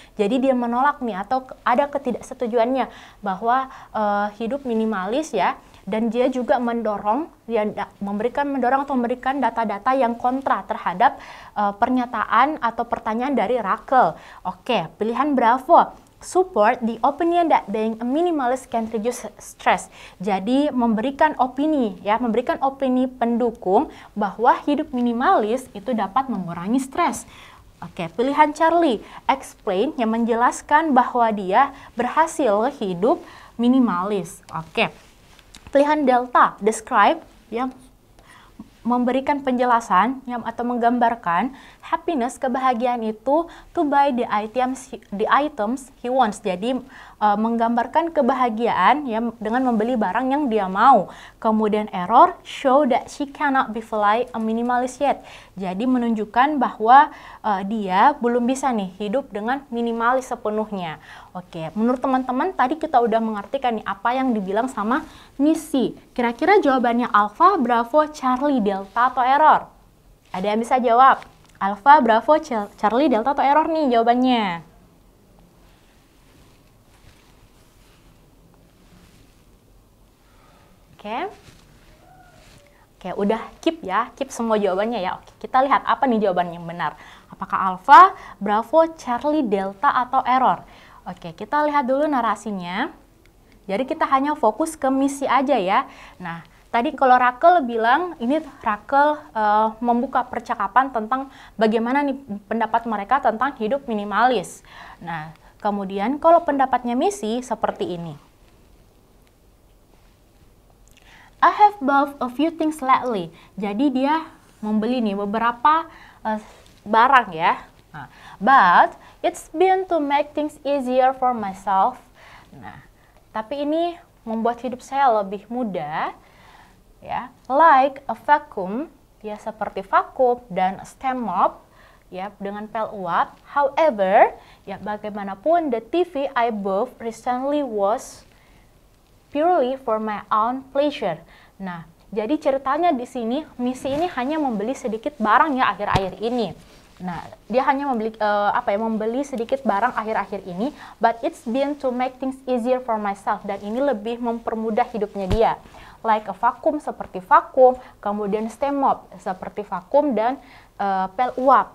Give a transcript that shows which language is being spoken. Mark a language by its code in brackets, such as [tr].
[id] Jadi dia menolak nih atau ada ketidaksetujuannya bahwa hidup minimalis ya, dan dia juga memberikan data-data yang kontra terhadap pernyataan atau pertanyaan dari Rakel. Oke, pilihan Bravo. [en] Support the opinion that being a minimalist can reduce stress. [id] Jadi memberikan opini pendukung bahwa hidup minimalis itu dapat mengurangi stres. Oke, pilihan Charlie. Explain yang menjelaskan bahwa dia berhasil hidup minimalis. Oke. Pilihan Delta. Describe yang memberikan penjelasan atau menggambarkan happiness, kebahagiaan itu to buy the items he wants. Jadi menggambarkan kebahagiaan ya dengan membeli barang yang dia mau. [en] Kemudian error, show that she cannot be like a minimalist yet. [id] Jadi menunjukkan bahwa dia belum bisa nih hidup dengan minimalis sepenuhnya. Oke, menurut teman-teman tadi kita udah mengartikan nih apa yang dibilang sama misi. Kira-kira jawabannya Alpha, Bravo, Charlie, Delta, atau error? Ada yang bisa jawab? Alpha, Bravo, Charlie, Delta, atau error nih jawabannya? Oke, udah keep semua jawabannya ya. Oke, kita lihat apa nih jawaban yang benar. Apakah Alpha, Bravo, Charlie, Delta, atau error? Oke, kita lihat dulu narasinya. Jadi kita hanya fokus ke misi aja ya. Nah, tadi kalau Rakel bilang, ini Rakel membuka percakapan tentang bagaimana nih pendapat mereka tentang hidup minimalis. Nah, kemudian kalau pendapatnya misi seperti ini. [en] I have bought a few things lately. Jadi dia membeli nih beberapa barang ya. Nah, but it's been to make things easier for myself. [id] Nah, tapi ini membuat hidup saya lebih mudah ya. [en] Like a vacuum, [id] ya seperti vakum, dan stem mop ya dengan pel uap. [en] However, [id] ya bagaimanapun [en] the TV I bought recently was purely for my own pleasure. [id] Nah, jadi ceritanya di sini, misi ini hanya membeli sedikit barang ya akhir-akhir ini. Nah, dia hanya membeli sedikit barang akhir-akhir ini, [en] but it's been to make things easier for myself, [id] dan ini lebih mempermudah hidupnya dia. [en] Like a vacuum, [id] seperti vakum, kemudian stem mop, seperti vakum, dan pel uap.